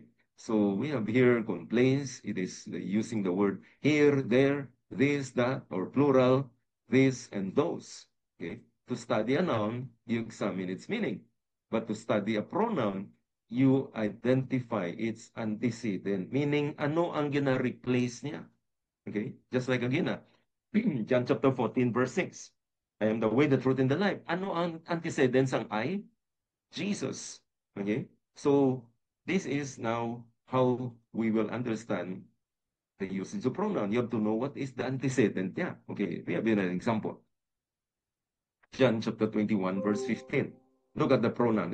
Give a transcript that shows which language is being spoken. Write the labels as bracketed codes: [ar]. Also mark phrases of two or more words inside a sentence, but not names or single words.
[en] So we have here complaints. It is using the word here, there, this, that, or plural, this, and those. Okay? To study a noun, you examine its meaning. But to study a pronoun, you identify its antecedent, meaning [hil] ano ang gina-replace niya. [en] Okay? Just like again, John chapter 14, verse 6. I am the way, the truth, and the life. [hil] Ano ang antecedents ang I? [en] Jesus. Okay? So, this is now how we will understand the usage of pronoun. You have to know what is the antecedent [hil] niya. [en] Okay, we have an example. John chapter 21, verse 15. Look at the pronoun.